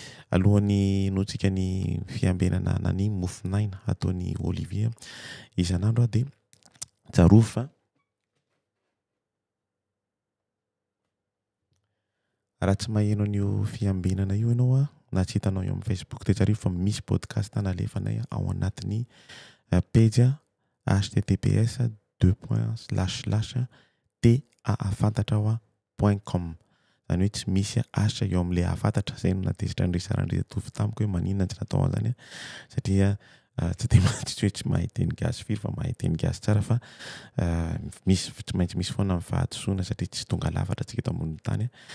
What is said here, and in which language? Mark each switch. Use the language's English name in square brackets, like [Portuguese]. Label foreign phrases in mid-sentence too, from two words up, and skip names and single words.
[Malagasy] Alohan'ny hinoantsika ny fiambenana na ny mofinaina ataon'ny Olivier isan'andro a, dia tsarovy fa Raha tsy maheno an'io fiambinana io ianao a, na tsy hitanao eo amin'ny Facebook, dia tsy arivo fa misy podcast nalefanay ao anatin'ny, a, page a, H T T P S [French] deux points [English] slash slash [Malagasy] T A A fantatra ao a point com. Izany hoe tsy misy a, asa eo amin'ilay afantatra, izay no natezitra Andry Sarandry Tovo tamiko hoe maninona tsy natao an'izany a, satria, a, tsy dia ma-, tsy hoe tsy mahay teny gasy firy fa mahay teny gasy tsara fa, a, misy, tsy maintsy misy foana ny vahadisoana satria tsy tonga lafatra antsika eto ambony tany a.